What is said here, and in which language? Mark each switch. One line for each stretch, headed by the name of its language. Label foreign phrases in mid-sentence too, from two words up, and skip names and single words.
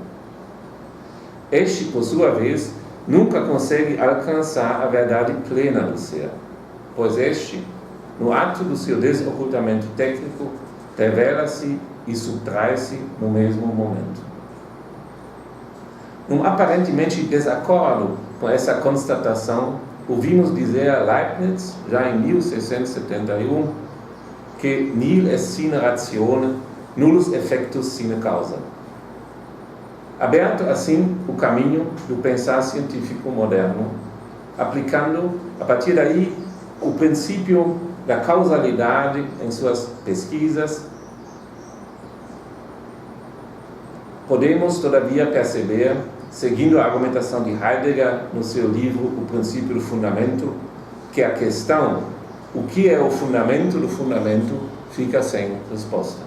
Portuguese: Este, por sua vez, nunca consegue alcançar a verdade plena do ser, pois este, no ato do seu desocultamento técnico, revela-se e subtrai-se no mesmo momento. Num aparentemente desacordo com essa constatação, ouvimos dizer a Leibniz, já em 1671, que
Latin: nihil est sine ratione, nullus effectus sine causa.
Portuguese: Aberto assim o caminho do pensar científico moderno, aplicando, a partir daí, o princípio da causalidade em suas pesquisas, podemos, todavia, perceber, seguindo a argumentação de Heidegger no seu livro O Princípio do Fundamento, que a questão, o que é o fundamento do fundamento, fica sem resposta.